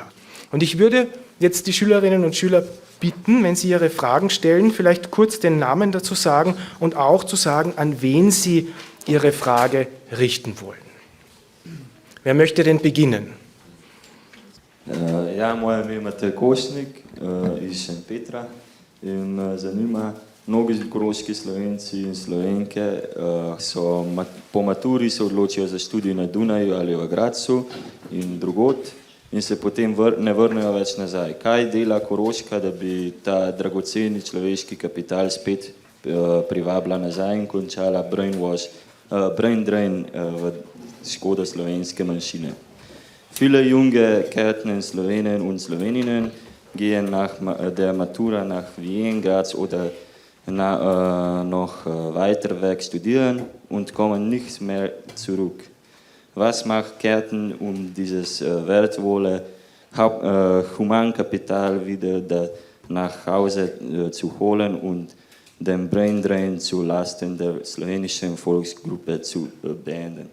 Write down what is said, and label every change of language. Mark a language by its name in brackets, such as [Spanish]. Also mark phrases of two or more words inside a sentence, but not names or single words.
[German] Und ich würde jetzt die Schülerinnen und Schüler bitten, wenn Sie Ihre Fragen stellen, vielleicht kurz den Namen dazu sagen und auch zu sagen, an wen Sie Ihre Frage richten wollen. Wer möchte denn beginnen? Ja, [Slovenian] moje ime je Matej Košnik iz Šempetra in zanima, mnogi koroški Slovenci in Slovenke po maturi se odločijo za študij na Dunaju ali v Gradcu in drugod in se potem ne vrnejo več nazaj. Kaj dela Koroška, da bi ta dragoceni človeški kapital spet privabila nazaj in končala [English] brain drain [Slovenian] v škodo slovenske manjšine? [German] Viele junge Kärntner, Slowenen und Sloweninnen gehen nach der Matura nach Wien, Graz oder noch weiter weg studieren und kommen nicht mehr zurück. Was macht Kärnten, um dieses wertvolle Humankapital wieder nach Hause zu holen und den [English] Brain Drain [German] zu Lasten der slowenischen Volksgruppe zu beenden?